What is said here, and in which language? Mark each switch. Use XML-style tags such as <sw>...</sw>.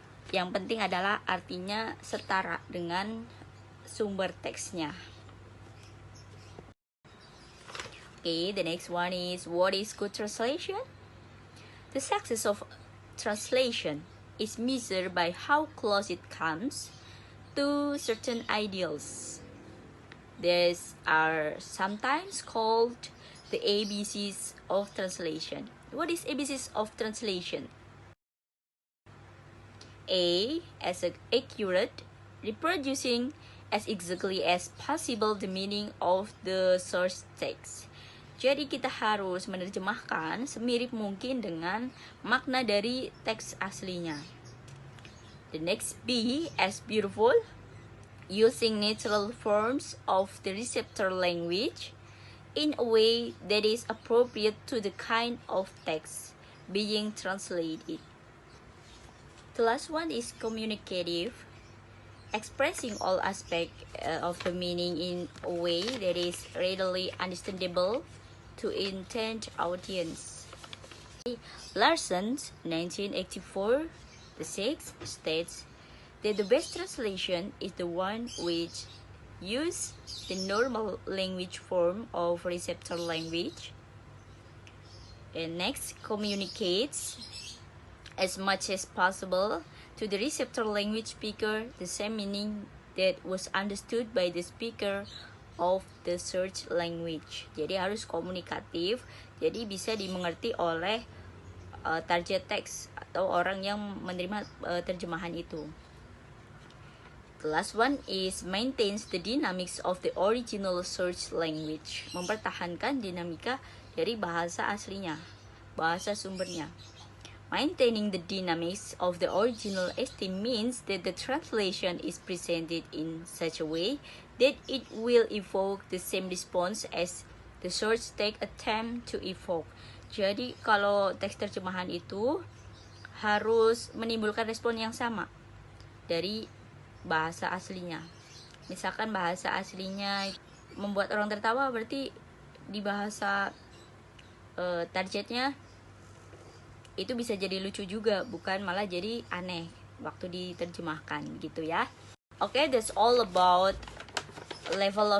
<id>Yang penting adalah artinya setara dengan sumber teksnya.</id> <en>Okay, the next one is, what is good translation? The success of translation is measured by how close it comes to certain ideals. These are sometimes called the ABCs of translation. What is ABCs of translation? A, as accurate, reproducing as exactly as possible the meaning of the source text.</en> <id>Jadi kita harus menerjemahkan semirip mungkin dengan makna dari teks aslinya.</id> <en>The next B, as beautiful, using natural forms of the receptor language in a way that is appropriate to the kind of text being translated. The last one is communicative, expressing all aspects of the meaning in a way that is readily understandable to intended audience. Larson, 1984, the sixth, states that the best translation is the one which uses the normal language form of receptor language, and next, communicates as much as possible to the receptor language speaker the same meaning that was understood by the speaker of the search language.</en> <id>Jadi harus komunikatif, jadi bisa dimengerti oleh target text atau orang yang menerima terjemahan itu.</id> <en>The last one is maintains the dynamics of the original search language.</en> <id>Mempertahankan dinamika dari bahasa aslinya, bahasa sumbernya.</id> <en>Maintaining the dynamics of the original ST means that the translation is presented in such a way that it will evoke the same response as the source text attempt to evoke.</en> <id>Jadi kalau teks terjemahan itu harus menimbulkan respon yang sama dari bahasa aslinya. Misalkan bahasa aslinya membuat orang tertawa, berarti di bahasa targetnya itu bisa jadi lucu juga, bukan malah jadi aneh waktu diterjemahkan gitu ya.</id> <en>Okay, that's all about level of translation from group 3.</en>